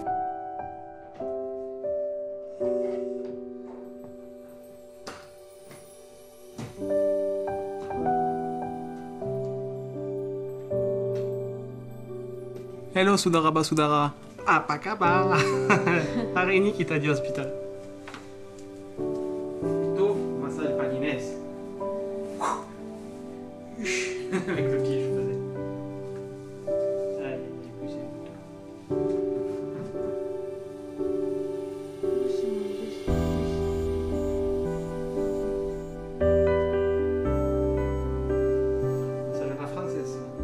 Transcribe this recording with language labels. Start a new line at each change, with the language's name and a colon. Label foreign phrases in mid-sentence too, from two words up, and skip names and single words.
Indonesian: Hello saudara-saudara, apa kabar? Hari ini kita di hospital. Tuh, massage Pagines.
French: Avec le pied, je faisais. Allez, poussez. Massage à la française.